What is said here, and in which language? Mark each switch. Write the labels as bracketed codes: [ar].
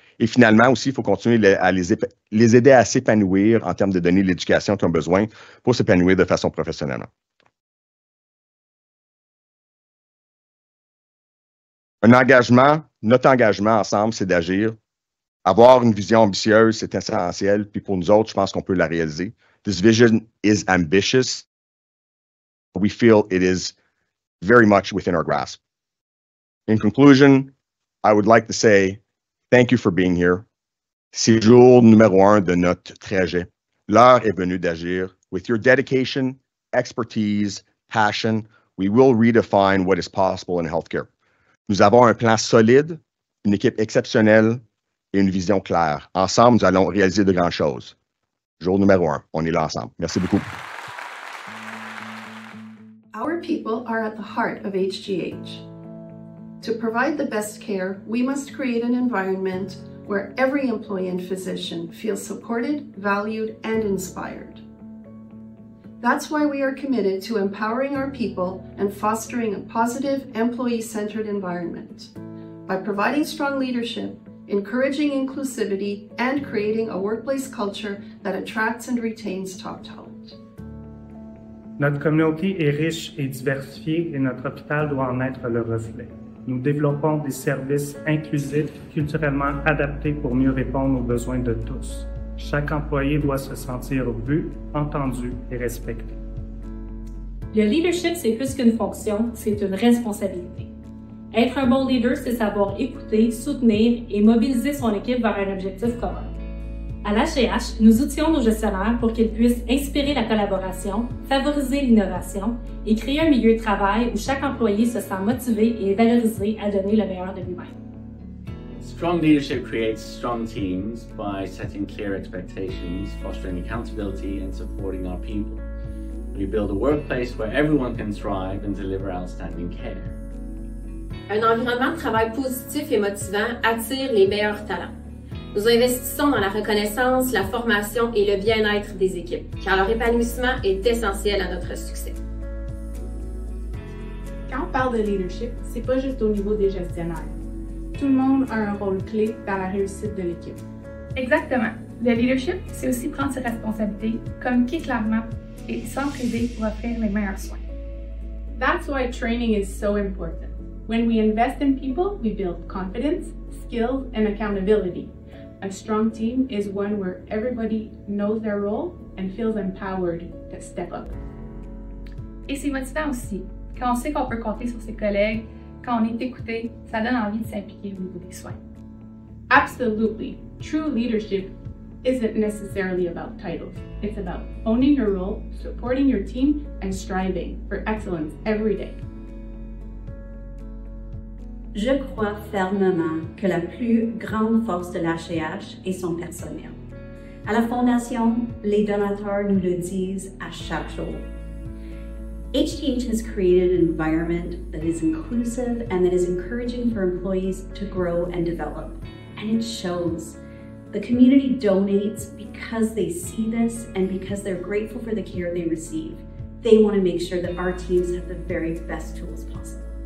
[fr] Et finalement aussi, il faut continuer à les aider à s'épanouir en termes de donner l'éducation qu'ils ont besoin pour s'épanouir de façon professionnelle. Notre engagement ensemble, c'est d'agir. Avoir une vision ambitieuse, c'est essentiel. Puis pour nous autres, je pense qu'on peut la réaliser. [en] This vision is ambitious. We feel it is very much within our grasp. In conclusion, I would like to say thank you for being here. [fr] C'est le jour numéro 1 de notre trajet. L'heure est venue d'agir. [en] With your dedication, expertise, passion, we will redefine what is possible in healthcare. [fr] Nous avons un plan solide, une équipe exceptionnelle et une vision claire. Ensemble, nous allons réaliser de grandes choses. Jour numéro 1, on est là ensemble. Merci beaucoup. [en] Our people are at the heart of HGH. To provide the best care, we must create an environment where every employee and physician feels supported, valued, and inspired. That's why we are committed to empowering our people and fostering a positive, employee-centered environment. By providing strong leadership, encouraging inclusivity, and creating a workplace culture that attracts and retains top talent. [fr] Notre communauté est riche et diversifiée et notre hôpital doit en être le reflet. Nous développons des services inclusifs, culturellement adaptés pour mieux répondre aux besoins de tous. Chaque employé doit se sentir vu, entendu et respecté. Le leadership, c'est plus qu'une fonction, c'est une responsabilité. Être un bon leader, c'est savoir écouter, soutenir et mobiliser son équipe vers un objectif commun. À l'HCH, nous outillons nos gestionnaires pour qu'ils puissent inspirer la collaboration, favoriser l'innovation et créer un milieu de travail où chaque employé se sent motivé et valorisé à donner le meilleur de lui-même. [en] Strong leadership creates strong teams by setting clear expectations, fostering accountability, and supporting our people. We build a workplace where everyone can thrive and deliver outstanding care. [fr] Un environnement de travail positif et motivant attire les meilleurs talents. Nous investissons dans la reconnaissance, la formation et le bien-être des équipes, car leur épanouissement est essentiel à notre succès. Quand on parle de leadership, c'est pas juste au niveau des gestionnaires. Tout le monde a un rôle clé dans la réussite de l'équipe. Exactement. Le leadership, c'est aussi prendre ses responsabilités, communiquer clairement et s'entraider pour offrir les meilleurs soins. [en] That's why training is so important. When we invest in people, we build confidence, skills, and accountability. A strong team is one where everybody knows their role and feels empowered to step up. [fr] Et c'est motivant aussi. Quand on sait qu'on peut compter sur ses collègues, quand on est écouté, ça donne envie de s'impliquer au niveau des soins. [en] Absolutely. True leadership isn't necessarily about titles. It's about owning your role, supporting your team, and striving for excellence every day. [fr] Je crois fermement que la plus grande force de l'HCH est son personnel. À la Fondation, les donateurs nous le disent à chaque jour. [en] HTH has created an environment that is inclusive and that is encouraging for employees to grow and develop. And it shows. The community donates because they see this and because they're grateful for the care they receive. They want to make sure that our teams have the very best tools possible.